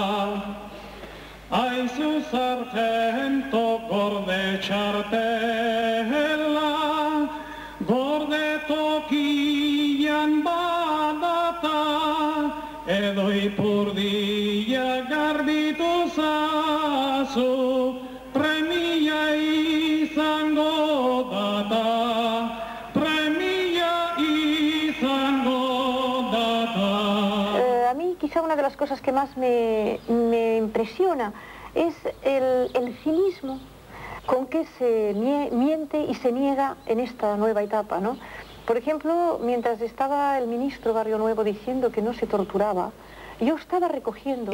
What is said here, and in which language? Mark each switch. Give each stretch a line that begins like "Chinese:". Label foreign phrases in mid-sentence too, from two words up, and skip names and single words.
Basque: Aizu sargento gorde txartela, gorde tokian badata, edo ipurdia garbitu zazu, premia izango data, premia izango data.
Spanish: A mí quizá una de las cosas que más me impresiona es el cinismo con que se miente y se niega en esta nueva etapa, ¿no? Por ejemplo, mientras estaba el ministro Barrio Nuevo diciendo que no se torturaba, yo estaba recogiendo...